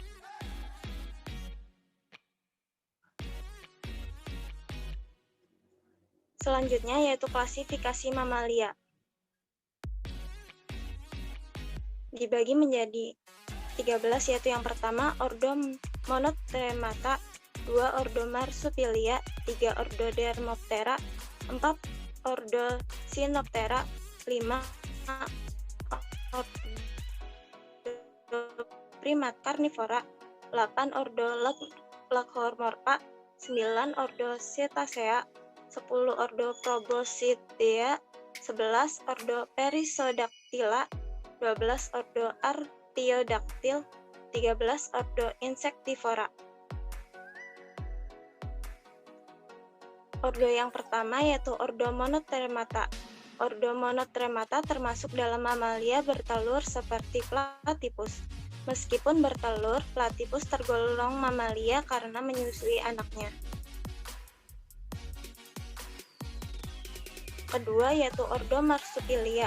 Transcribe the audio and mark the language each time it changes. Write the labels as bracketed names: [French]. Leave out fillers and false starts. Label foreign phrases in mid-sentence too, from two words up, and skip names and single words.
[Indonesian] Selanjutnya yaitu klasifikasi mamalia. Dibagi menjadi 13, yaitu yang pertama ordo Monotremata, 2 ordo Marsupilia, 3 ordo Dermoptera, 4 ordo Sinoptera, 5 ordo primat karnivora, 8 ordo Lagomorpha, 9 ordo Cetacea, 10 ordo Proboscidea, 11 ordo Perissodactyla, 12 ordo Artiodactyl, 13 ordo Insectivora. Ordo yang pertama yaitu ordo Monotremata. Ordo Monotremata termasuk dalam mamalia bertelur seperti platypus. Meskipun bertelur, platypus tergolong mamalia karena menyusui anaknya. Kedua yaitu ordo Marsupilia.